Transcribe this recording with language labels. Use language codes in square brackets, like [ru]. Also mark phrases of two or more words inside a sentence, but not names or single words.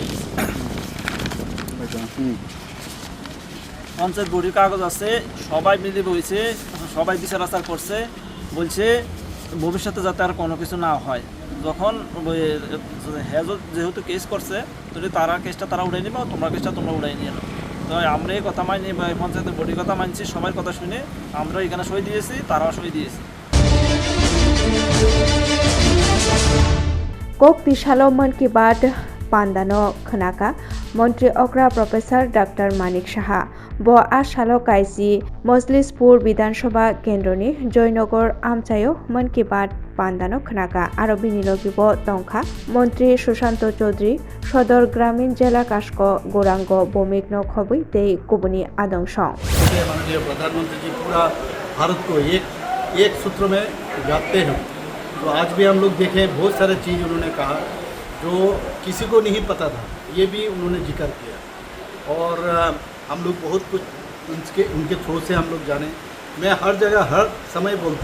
[bn] পঞ্চায়েত বডির কাগজ আছে সবাই মিলে বইছে সবাই বিচার আচার করছে বলছে ভবিষ্যতে যাতে আর কোনো কিছু না হয় যখন যেহেতু কেস করছে যদি তারা কেসটা তারা উড়াই নিবে তোমরা কেসটা তোমরা উড়াই নিয়ে নাও তো আমরা এই কথা মানি পঞ্চায়েতের বডির কথা মানছি সবার কথা শুনে আমরা এখানে সই দিয়েছি তারাও সই দিয়েছি [trp] Kok Tishalo Man Ki Baat Pandano Khanaka Montri Okra Professor Dr. Manik Shaha Bo Ashalo Kaisi Mojlispur Bidhan Sabha Kendroni Joynogor Amchayo Man Ki Baat Pandano Khanaka Aro Binilogibo Tongkha Montri Sushanto Chaudhary Sodor Gramin Jela Kashko Gorango Bomigno Khobui Tei Kubuni Adongsong [hi] माननीय प्रधानमंत्री जी पूरा भारत को एक सूत्र में गाते हैं तो आज भी हम लोग देखें बहुत सारे चीज़ उन्होंने कहा जो किसी को नहीं पता था ये भी उन्होंने जिक्र किया और हम लोग बहुत कुछ उनके थ्रू से हम लोग जाने मैं हर जगह हर समय बोलता